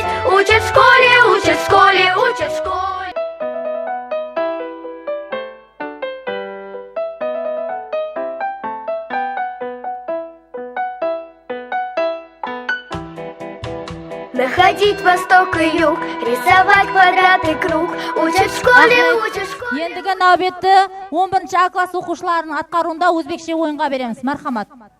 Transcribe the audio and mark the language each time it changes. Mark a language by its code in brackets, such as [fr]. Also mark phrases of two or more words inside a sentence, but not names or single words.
[ru] Учат в школе, учат в школе, учат в школе. Находить восток и юг, рисовать квадрат и круг. Учат в школе, учат в школе. [uz] Endigi navbatda 11-A klass o'quvchilarining atqaruvida o'zbekcha o'yinga beramiz. Marhamat.